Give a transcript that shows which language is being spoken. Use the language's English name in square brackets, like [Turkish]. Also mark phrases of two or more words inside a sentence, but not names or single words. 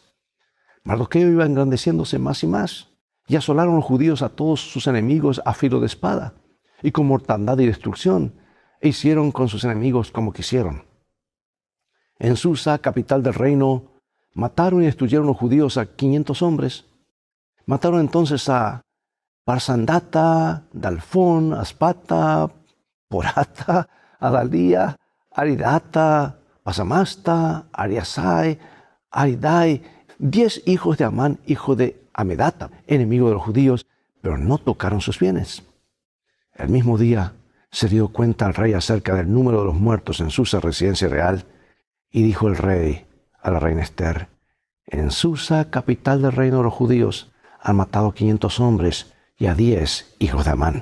[Spanish] Mardoqueo iba engrandeciéndose más y más, y asolaron los judíos a todos sus enemigos a filo de espada, y con mortandad y destrucción, e hicieron con sus enemigos como quisieron. En Susa, capital del reino, mataron y destruyeron los judíos a 500 hombres. Mataron entonces a Parsandata, Dalfón, Aspata, Porata, Adalía, Aridata, Pasamasta, Ariasai, Aridai, 10 hijos de Amán, hijo de Amedata, enemigo de los judíos, pero no tocaron sus bienes. El mismo día se dio cuenta al rey acerca del número de los muertos en Susa, residencia real, y dijo el rey a la reina Esther: en Susa, capital del reino de los judíos, han matado 500 hombres y a 10 hijos de Amán.